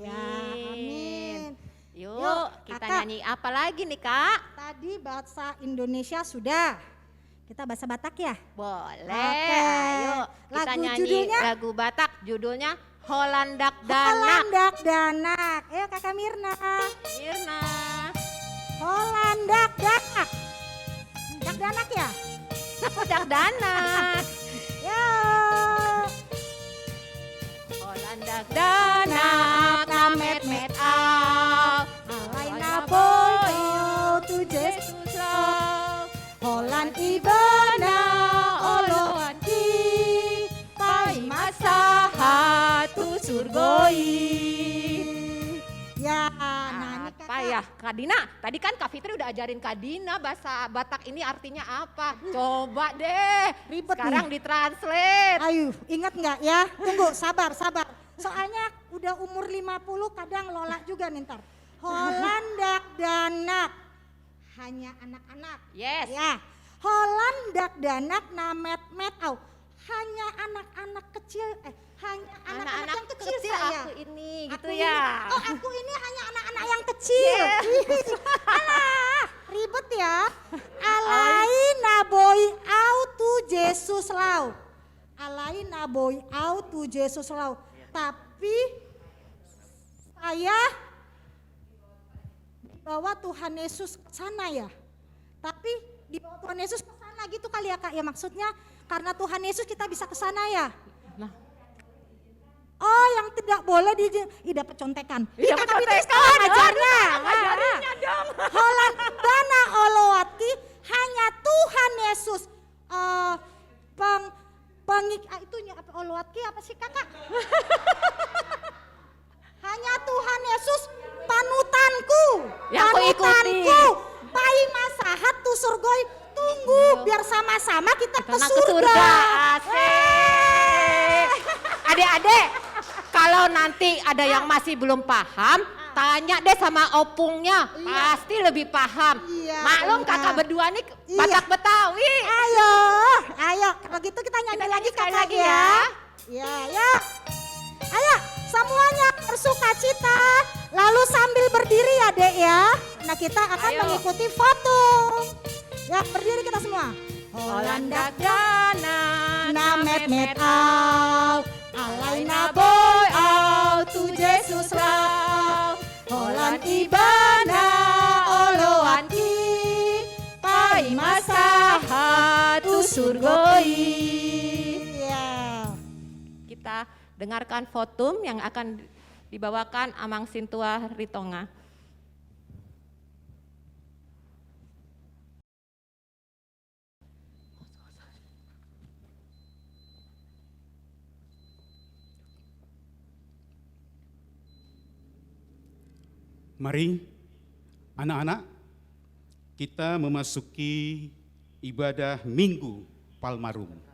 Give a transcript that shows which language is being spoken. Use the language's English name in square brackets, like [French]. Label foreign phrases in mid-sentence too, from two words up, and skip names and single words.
[Indonesian] Ya, amin. Yuk, kita Kakak. nyanyi apa lagi nih Kak? Tadi bahasa Indonesia sudah. Kita bahasa Batak ya? Boleh, Oke. ayo kita Lagu nyanyi judulnya? lagu Batak, judulnya Holandak Danak. Holandak Danak. Ayo Kakak Mirna. Mirna. Holandak Danak. Dak Danak ya? Holandak Danak. Ya. [Batak Toba] Holandak Danak, namet met au. Alaina boyo tu Yesus lau. Holan ibana olohan ki. Pai masaha tu surgoi. [Indonesian] Ya, nah ini Apa ya Kak Dina? Tadi kan Kak Fitri udah ajarin Kak Dina bahasa Batak ini artinya apa. Coba deh. Ribet sekarang nih. ditranslate. Ayo, ingat nggak ya? Tunggu, sabar. Soalnya udah umur 50 kadang lola juga nih ntar. Holandak Danak. Hanya anak-anak. Yes. Ya. [Batak Toba] Holandak Danak namet met au. [Indonesian] Hanya anak-anak kecil, hanya anak-anak yang kecil saya. aku ini gitu Aku ya. ini, oh aku ini hanya anak-anak yang kecil. Alah, ribet ya. [Batak Toba] Alai naboi au tu Yesus lau. Alai naboi au tu Yesus lau. [Indonesian] Tapi saya dibawa Tuhan Yesus ke sana ya. Tapi dibawa Tuhan Yesus ke sana gitu kali ya Kak ya, maksudnya karena Tuhan Yesus kita bisa ke sana ya. Nah, Oh, yang tidak boleh dapat contekan. Ih, dapat Kakak Fitri contekan. sekarang ngajarnya. Ajarinnya dong. [Batak Toba] Holan dana olowatki [Indonesian] hanya Tuhan Yesus. Itunya apa olowatki apa sih kakak? Hanya Tuhan Yesus panutanku. Yang aku ikuti. [Batak Toba] Panutanku. Pai masahat tu surgoi. [Indonesian] Tunggu biar sama-sama kita ke surga. Asik. Adik-adik, kalau nanti ada yang masih belum paham, tanya deh sama opungnya, pasti lebih paham. Iya, Maklum benar. kakak berdua nih Iya. Batak Betawi. Ayo, kalau gitu kita nyanyi Kita lagi nyanyi sekali kakak lagi ya. ya. Ya, ya. Ayo, semuanya bersuka cita. Lalu sambil berdiri ya dek ya. Nah kita akan Ayo. mengikuti foto. Ya berdiri kita semua. [Batak Toba] Holanda Gana, Namet met au, alaina boy au, tu Jesus lau. Holan ibana oloan ki, pai masahat tu surgoi. [Indonesian] Ya. Kita dengarkan fotum yang akan dibawakan Amang Sintua Ritonga. Mari anak-anak kita memasuki ibadah Minggu Palmarum.